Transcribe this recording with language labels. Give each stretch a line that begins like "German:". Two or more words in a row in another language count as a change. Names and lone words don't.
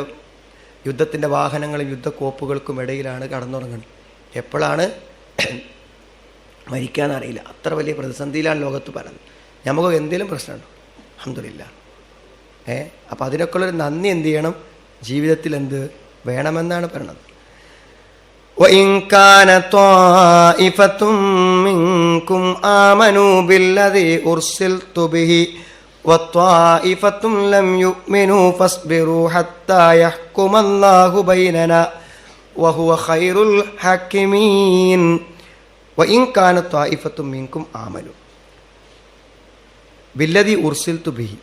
Malayalam: യുദ്ധത്തിൻ്റെ വാഹനങ്ങളും യുദ്ധക്കോപ്പുകൾക്കും ഇടയിലാണ് കടന്നുറങ്ങുന്നത്. എപ്പോഴാണ് മരിക്കാനറിയില്ല. അത്ര വലിയ പ്രതിസന്ധിയിലാണ് ലോകത്ത് പറയുന്നത്. നമുക്ക് എന്തെങ്കിലും പ്രശ്നമുണ്ടോ? അൽഹംദുലില്ലാ. അപ്പം അതിനൊക്കെയുള്ളൊരു നന്ദി എന്ത് ചെയ്യണം, ജീവിതത്തിൽ എന്ത് വേണമെന്നാണ് പറയുന്നത്.
Arabic: وَإِنْ كَانَ طَائِفَةٌ مِّنْكُمْ آمَنُوا بِالَّذِي أُرْسِلْتُ بِهِ وطائفة لم يؤمنوا فاصبروا حتى يحكم الله بيننا وهو خير الحاكمين وإن كانت طائفة منكم آمنوا بالذي أرسلت به.